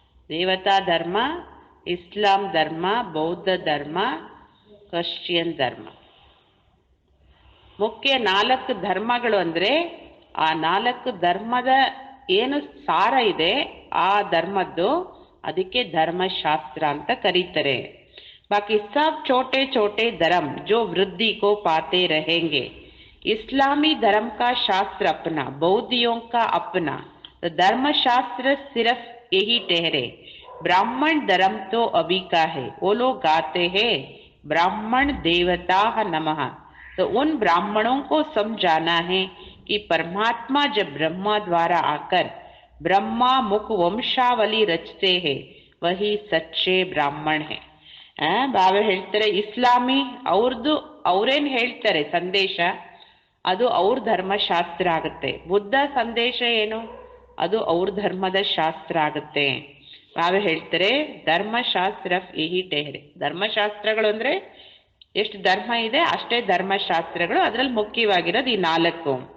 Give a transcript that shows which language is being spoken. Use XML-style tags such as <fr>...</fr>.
<hi>देवता धर्म, इस्लाम धर्म, बौद्ध धर्म,</hi> <kn>ಕ್ರಿಶ್ಚಿಯನ್ ಧರ್ಮ. ಮುಖ್ಯ 4 ಧರ್ಮಗಳು ಅಂದರೆ ಆ 4 ಧರ್ಮದ ಏನು ಸಾರ ಇದೆ ಆ ಧರ್ಮದ್ದು, ಅದಕ್ಕೆ ಧರ್ಮಶಾಸ್ತ್ರ ಅಂತ ಕರೀತಾರೆ.</kn> <hi>बाकी सब छोटे छोटे धर्म जो वृद्धि को पाते रहेंगे. इस्लामी धर्म का शास्त्र अपना, बौद्धियों का अपना, तो धर्म शास्त्र सिर्फ यही ठहरे. ब्राह्मण धर्म तो अभी का है, वो लोग गाते हैं ब्राह्मण देवता नमः. तो उन ब्राह्मणों को समझाना है कि परमात्मा जब ब्रह्मा द्वारा आकर ब्रह्मा मुख वंशावली रचते हैं, वही सच्चे ब्राह्मण है.</hi> <kn>ಬಾಬಾ ಹೇಳ್ತಾರೆ ಇಸ್ಲಾಮಿ ಅವ್ರದ್ದು ಅವ್ರೇನ್ ಹೇಳ್ತಾರೆ ಸಂದೇಶ, ಅದು ಅವ್ರ ಧರ್ಮಶಾಸ್ತ್ರ ಆಗುತ್ತೆ. ಬುದ್ಧ ಸಂದೇಶ ಏನು, ಅದು ಅವ್ರ ಧರ್ಮದ ಶಾಸ್ತ್ರ ಆಗುತ್ತೆ. ಬಾಬಾ ಹೇಳ್ತಾರೆ ಧರ್ಮಶಾಸ್ತ್ರ</kn> <hi>ಯಹಿ ಟೆಹರೆ.</hi> <kn>ಧರ್ಮಶಾಸ್ತ್ರಗಳು ಅಂದ್ರೆ ಎಷ್ಟು ಧರ್ಮ ಇದೆ ಅಷ್ಟೇ ಧರ್ಮಶಾಸ್ತ್ರಗಳು, ಅದರಲ್ಲಿ ಮುಖ್ಯವಾಗಿರೋದು ಈ 4.</kn>